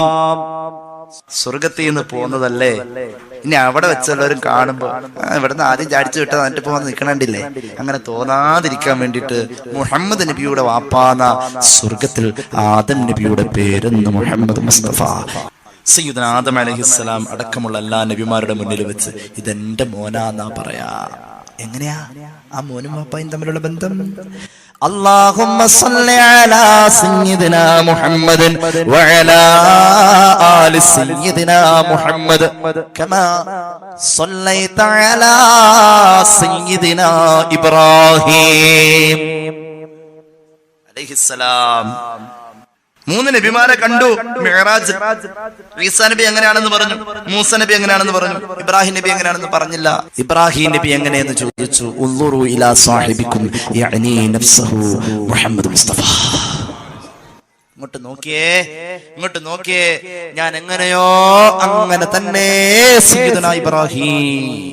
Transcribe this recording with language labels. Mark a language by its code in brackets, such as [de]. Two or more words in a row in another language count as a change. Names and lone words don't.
[ml] സ്വർഗത്തിൽ നിന്ന് പോകുന്നതല്ലേ, ഇനി അവിടെ വെച്ചുള്ളവരും കാണുമ്പോ ഇവിടുന്ന് ആദ്യം ചാടിച്ചു വിട്ടാൽ എന്നിട്ട് ഇപ്പൊ വന്ന് നിൽക്കണണ്ടില്ലേ, അങ്ങനെ തോന്നാതിരിക്കാൻ വേണ്ടിയിട്ട് മുഹമ്മദ് നബിയുടെ വാപ്പാന്ന സ്വർഗത്തിൽ ആദം നബിയുടെ പേരെന്ന് മുഹമ്മദ് മുസ്തഫ [ar] سيدنا آدم عليه السلام [ml] അടക്കമുള്ള എല്ലാ നബിമാരുടെ മുന്നിൽ വെച്ച് ഇതെന്റെ മോനാന്നാ പറയാ. എങ്ങനെയാ ആ മോനും വാപ്പായും തമ്മിലുള്ള ബന്ധം? [ar] اللهم صل على سيدنا محمد وعلى آل سيدنا محمد كما صليت على سيدنا إبراهيم عليه السلام. [ml] മൂന്ന് നബിമാരെ കണ്ടു മിഅ്റാജ്. ഈസാ നബി എങ്ങനെയാണെന്ന് പറഞ്ഞു, മൂസ നബി എങ്ങനെയാണെന്ന് പറഞ്ഞു, ഇബ്രാഹിം നബി എങ്ങനെയാണെന്ന് പറഞ്ഞില്ല. ഇബ്രാഹിം നബി എങ്ങനെയെന്ന് ചോദിച്ചു. [ar] انظروا إلى صاحبكم يعني نفسه محمد مصطفى. [ml] ഇങ്ങോട്ട് നോക്കിയേ, ഞാൻ എങ്ങനെയോ അങ്ങനെ തന്നെ സയ്യിദുനാ ഇബ്രാഹിം.